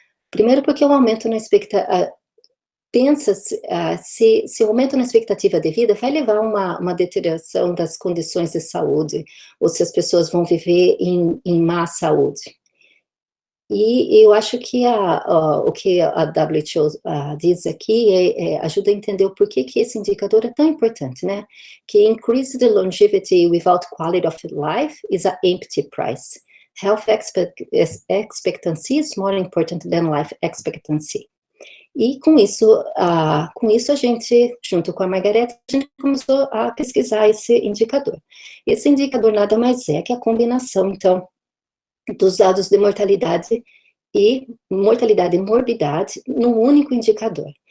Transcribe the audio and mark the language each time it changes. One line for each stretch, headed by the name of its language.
Portuguese: Primeiro, porque o aumento na expectativa... Pensa-se se o aumento na expectativa de vida vai levar a uma deterioração das condições de saúde, ou se as pessoas vão viver em má saúde. E eu acho que o que a WHO diz aqui ajuda a entender o porquê que esse indicador é tão importante, né? Que
English: increased longevity without quality of life is an empty price. Health expectancy is more important than life expectancy.
Portuguese: E com isso a gente, junto com a Margareta, a gente começou a pesquisar esse indicador. Esse indicador nada mais é que a combinação, então, dos dados de mortalidade e morbidade num único indicador.